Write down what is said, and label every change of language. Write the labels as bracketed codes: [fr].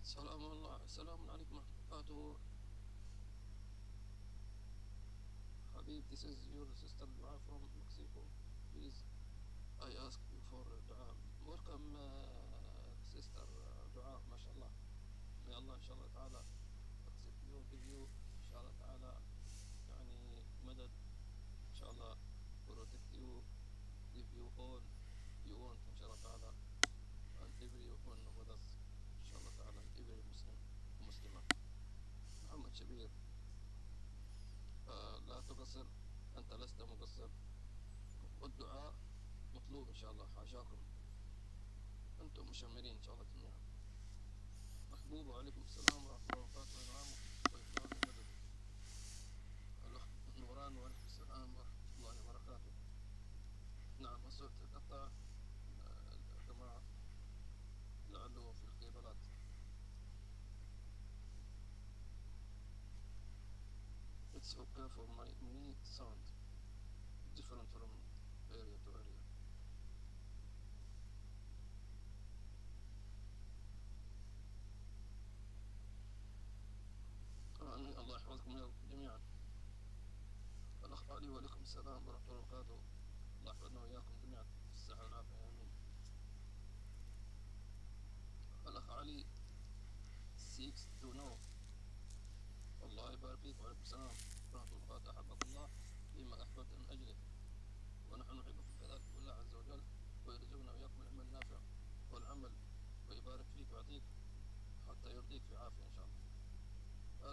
[ar] السلام عليكم ورحمة الله وبركاته. [en] Habib, this is your sister Dua from Mexico. Please, I ask you for Dua. Welcome, sister Dua, mashallah. May Allah inshallah ta'ala accept you, give you inshallah ta'ala [ar] يعني مدد [en] inshallah, protect you, give you all you want inshallah ta'ala, and every one with us inshallah ta'ala, every Muslim [ar] ومسلمة. محمد شبير، لا تقصر، أنت لست مقصر، والدعاء مطلوب إن شاء الله. حاشاكم، أنتم مشمرين إن شاء الله جميعا. محبوب، وعليكم السلام ورحمة الله وبركاته ونعمه وإكرامه ومدده. الأخ نوران، وعليكم السلام ورحمة الله وبركاته. نعم، الصوت قطع جماعة لعله في الكيبلات. [en] It's okay for me sound different from area to area. [ar] آمين. الله يحفظكم جميعا. الأخ علي، وعليكم السلام ورحمة الله وبركاته. الله يحفظنا وإياكم جميعا في الصحة والعافية، آمين. الأخ علي [en] seeks to know. [ar] الله يبارك فيك، وعليكم السلام ورحمة الله وبركاته. أحبك الله فيما أحببت من أجله، ونحن نحبكم كذلك بالله عز وجل، ويرزقنا وإياكم العلم النافع والعمل، ويبارك فيك ويعطيك حتى يرضيك في عافية إن شاء الله.